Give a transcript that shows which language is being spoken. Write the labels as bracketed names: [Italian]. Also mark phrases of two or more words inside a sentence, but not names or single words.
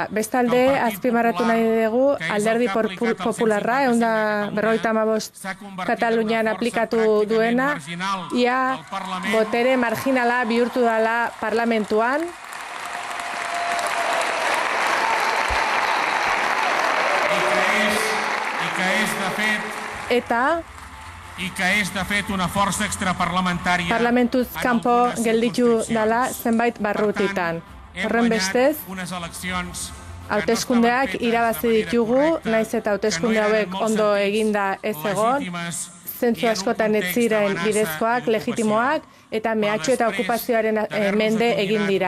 [Basque] Bestalde, azpimarratu nahi dugu Alderdi Popularra, 155 Katalunian aplikatu duena, ia botere marginala bihurtu dela parlamentuan. Eta [Catalan] i que és, de fet, una força extraparlamentària. [Basque] Parlamentuz kanpo gelditu dela zenbait barrutitan. Horren bestez, hauteskundeak irabazi ditugu, naiz eta hauteskunde hauek ondo eginda ez egon, zentzu askotan ez ziren bidezkoak, legitimoak, eta mehatxu eta okupazioaren mende egin dira.